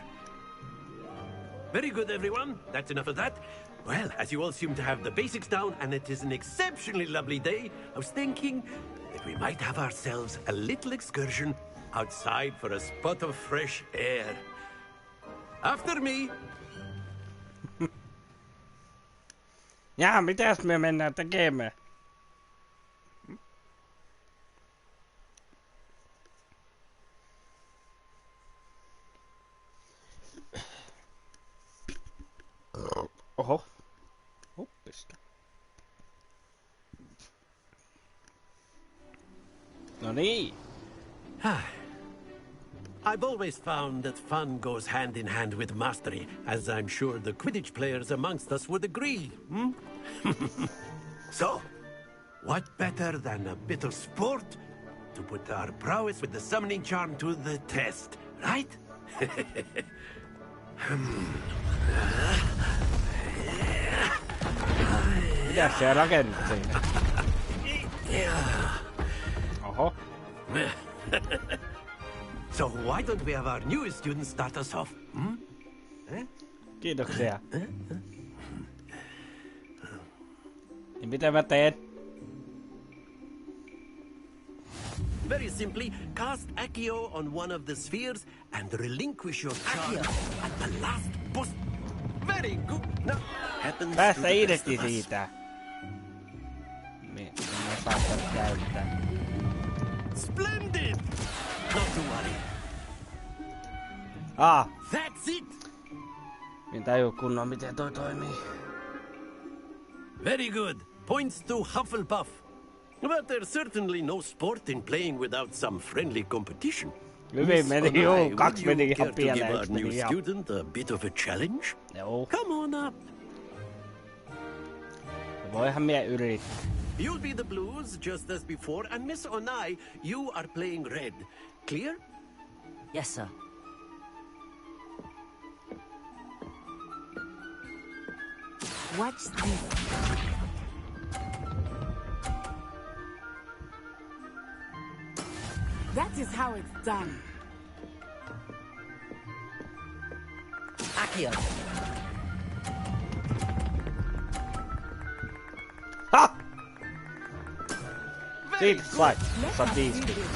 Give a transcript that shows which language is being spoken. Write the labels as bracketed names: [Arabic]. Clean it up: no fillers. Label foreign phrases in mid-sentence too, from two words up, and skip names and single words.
[English] Very good, everyone. That's enough of that. Well, as you all seem to have the basics down, and it is an exceptionally lovely day, I was thinking that we might have ourselves a little excursion outside for a spot of fresh air. After me. [Finnish] Jaa, mitäs me mennään tekemään? Oho. Huppista. No niin. [English] I've always found that fun goes hand in hand with mastery, as I'm sure the Quidditch players amongst us would agree. So, what better than a bit of sport to put our prowess with the summoning charm to the test, right? [Finnish] Mitäs se rakennut siinä? Oho. [English] So why don't we have our newest student start us off? [Finnish] Kiitoksia. Niin mitä mä teen? [English] Very simply, cast Accio on one of the spheres and relinquish your charge at the last boss. Very good. Now, happens [Finnish] Päästä irti siitä. Mä saan tätä käyttää. [English] Splendid! Not to worry. That's it! [Finnish] Minä tajuu kunnon miten toi toimii. [English] Very good. Points to Hufflepuff. But there's certainly no sport in playing without some friendly competition. [Finnish] Hyvin meni, joo. Kaksi meni ihan [English] Care to give [Finnish] pieleen. [English] our new student a bit of a challenge? [Finnish] Joo. [English] Come on up. [Finnish] Voihan mie yrittää. [English] You'll be the blues just as before, and Miss Onai, you are playing red. Clear? Yes, sir. Watch this. That is how it's done. Accio. Ha! [Finnish] Siitä sai. Saa 50.